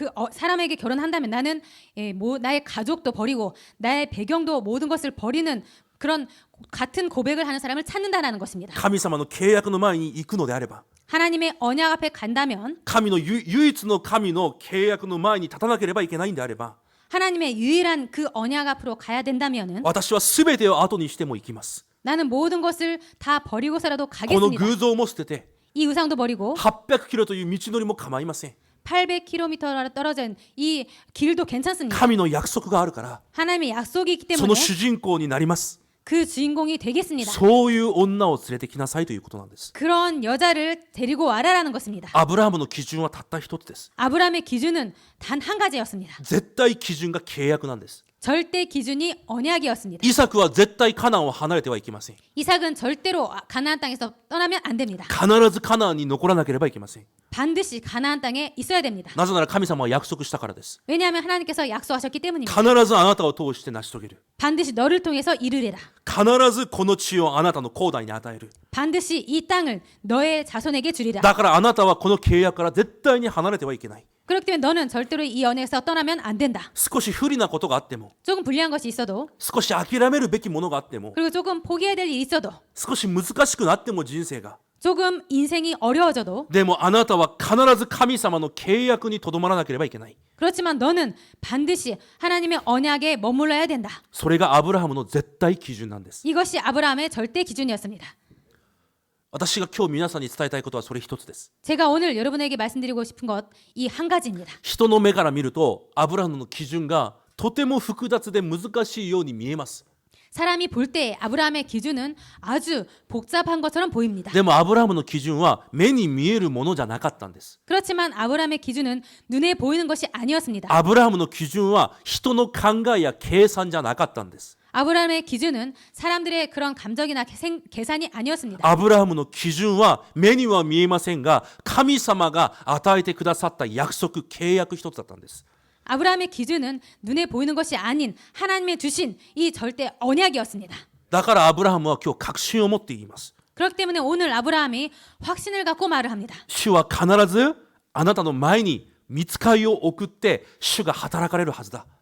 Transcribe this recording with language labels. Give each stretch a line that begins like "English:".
Korean: 사람에게 결혼한다면 나는 나의 가족도 버리고 나의 배경도 모든 것을 버리는 그런 같은 고백을 하는 사람을 찾는다라는 것입니다.
Japanese: 神様の契約の前に行くのであれば
Korean: 하나님의 언약 앞에 간다면
Japanese: 神の唯一の神の契約の前に立たなければいけないんであれば
Korean: 하나님의 유일한 그 언약 앞으로 가야 된다면은
Japanese: 私は全てを後にしても行きます。
Korean: 나는 모든 것을 다 버리고서라도
Japanese: この
Korean: 가겠습니다.
Japanese: 偶像も捨てて
Korean: 이 의상도 버리고
Japanese: 800km という道のりも構いません。
Korean: 800km 떨어진 이 길도 괜찮습니다.
Japanese: 神の約束があるから
Korean: 하나님의 약속이 있기
Japanese: その
Korean: 때문에
Japanese: 主人公になります。
Korean: 그 주인공이 되겠습니다.
Japanese: そういう女を連れてきなさいということなんです。
Korean: 그런 여자를 데리고 와라라는 것입니다.
Japanese: アブラハムの基準はたった一つです。
Korean: 아브라함의 기준은 단 한 가지였습니다.
Japanese: 絶対基準が契約なんです。
Korean: 절대 기준이 언약이었습니다.
Japanese: イサクは絶対カナンを離れてはいけません。
Korean: 이삭은 절대로 가나안 땅에서 떠나면 안 됩니다.
Japanese: 必ずカナンに残らなければいけません。
Korean: 반드시 가나안 땅에 있어야 됩니다.
Japanese: なぜなら神様は約束したからです。
Korean: 왜냐하면 하나님께서 약속하셨기 때문입니다.
Japanese: 必ずあなたを通して成し遂げる。
Korean: 반드시 너를 통해서 이르리라.
Japanese: 必ずこの地をあなたの後代に与える。
Korean: 반드시 이 땅을 너의 자손에게 주리라.
Japanese: だからあなたはこの契約から絶対に離れてはいけない。
Korean: 그렇기 때문에 너는 절대로 이 연애에서 떠나면 안 된다.
Japanese: 少し不利なことがあっても、
Korean: 조금 불리한 것이 있어도
Japanese: 少し諦めるべきものがあっても、
Korean: 그리고 조금 포기해야 될 일이 있어도
Japanese: 少し難しくなっても人生が、
Korean: 조금 인생이 어려워져도
Japanese: でもあなたは必ず神様の契約にとどまらなければいけない。
Korean: 그렇지만 너는 반드시 하나님의 언약에 머물러야 된다.
Japanese: それがアブラハムの絶対基準なんです。
Korean: 이것이 아브라함의 절대 기준이었습니다.
Japanese: 私が今日皆さんに伝えたいことはそれ一つです。
Korean: 제가 오늘 여러분에게 말씀드리고 싶은 것 이 한 가지입니다.
Japanese: 人の目から見るとアブラハムの基準がとても複雑で難しいように見えます。
Korean: 사람이 볼 때 아브라함의 기준은 아주 복잡한 것처럼 보입니다.
Japanese: でもアブラハムの基準は目に見えるものじゃなかったんです。
Korean: 그렇지만 아브라함의 기준은 눈에 보이는 것이 아니었습니다.
Japanese: アブラハムの基準は人の考えや計算じゃなかったんです。
Korean: 아브라함의 기준은 사람들의 그런 감정이나 계산이 아니었습니다.
Japanese: アブラハムの基準は目には見えませんが神様が与えてくださった約束契約一つだったんです。
Korean: 아브라함의 기준은 눈에 보이는 것이 아닌 하나님의 주신 이 절대 언약이었습니다.
Japanese: だからアブラハムは今日確信を持って言います。
Korean: 그렇기 때문에 오늘 아브라함이 확신을 갖고 말을 합니다.
Japanese: 主は必ずあなたの前に御使いを送って主が働かれるはずだ。